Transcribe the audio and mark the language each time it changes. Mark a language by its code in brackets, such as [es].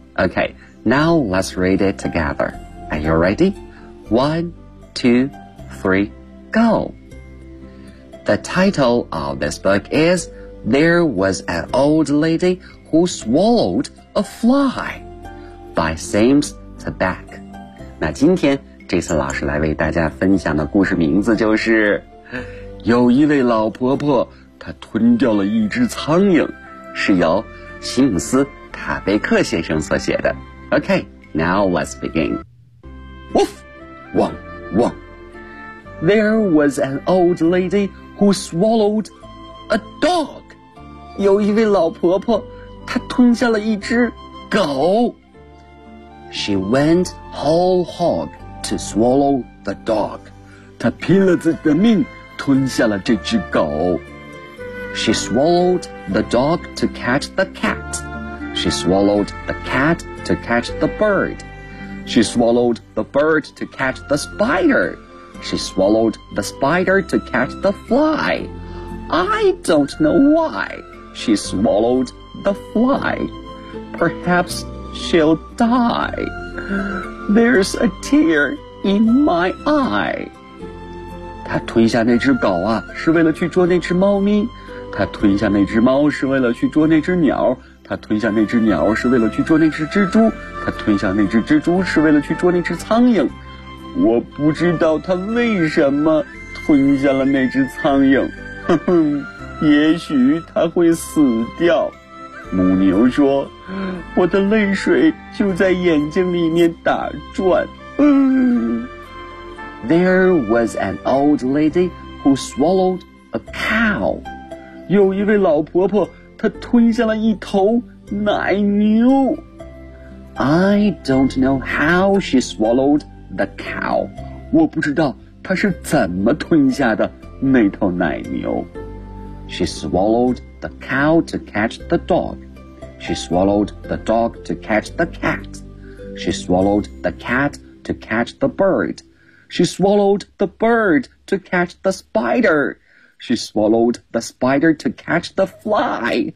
[en] Okay, now let's read it together. Are you ready? 1, 2, 3, go! The title of this book is There Was an Old Lady Who Swallowed a Fly by Sims Tabak. [zh] 那今天这次老师来为大家分享的故事名字就是有一位老婆婆她吞掉了一只苍蝇，是由西姆斯·塔贝克先生所写的。 [en] OK, now let's begin. Woof! Wong! Wong! There was an old lady who swallowed a dog. [zh] 有一位老婆婆她吞下了一只狗。 [en] She went whole hog to swallow the dog. [zh] 她拼了自己的命吞下了这只狗。 [en] She swallowed the dog to catch the cat. She swallowed the cat to catch the bird. She swallowed the bird to catch the spider. She swallowed the spider to catch the fly. I don't know why she swallowed the fly. Perhaps she'll die. There's a tear in my eye. [zh] 她吞下那只狗啊，是为了去捉那只猫咪。他吞下那只猫是为了去捉那只鸟，他吞下那只鸟是为了去捉那只蜘蛛，他吞下那只蜘蛛是为了去捉那只苍蝇。我不知道他为什么吞下了那只苍蝇，哼哼，也许他会死掉。母牛说，我的泪水就在眼睛里面打转。 [en] There was an old lady who swallowed a cow. [zh] 有一位老婆婆她吞下了一头奶牛。 [en] I don't know how she swallowed the cow. [zh] 我不知道她是怎么吞下的那头奶牛。 [en] She swallowed the cow to catch the dog. She swallowed the dog to catch the cat. She swallowed the cat to catch the bird. She swallowed the bird to catch the spider. She swallowed the spider to catch the fly.